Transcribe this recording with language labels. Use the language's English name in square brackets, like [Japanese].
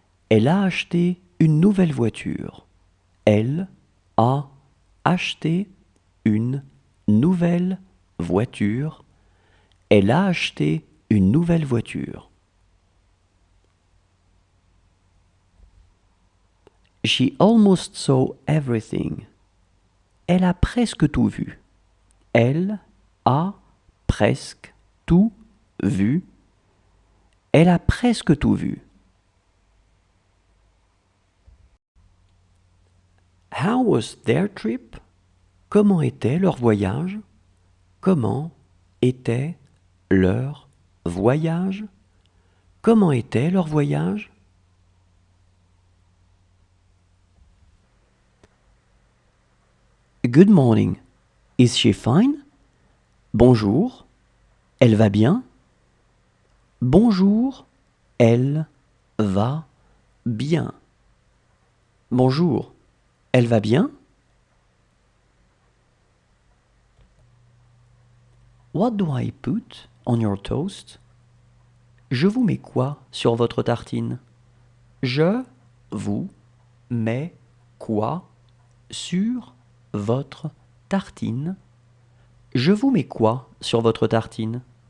[French] Elle a acheté une nouvelle voiture. Elle a acheté une nouvelle voiture. Elle a acheté une nouvelle voiture. [English] She almost saw everything. [French] Elle a presque tout vu. Elle a presque tout vu. Elle a presque tout vu. [English] How was their trip? [French] Comment était leur voyage? Comment était leur voyage? Comment était leur voyage? [English] Good morning. Is she fine? [French] Bonjour. Elle va bien? Bonjour. Elle va bien. Bonjour. Elle va bien? [English] What do I put on your toast? [French] Je vous mets quoi sur votre tartine? Je vous mets quoi sur votre tartine? Je vous mets quoi sur votre tartine?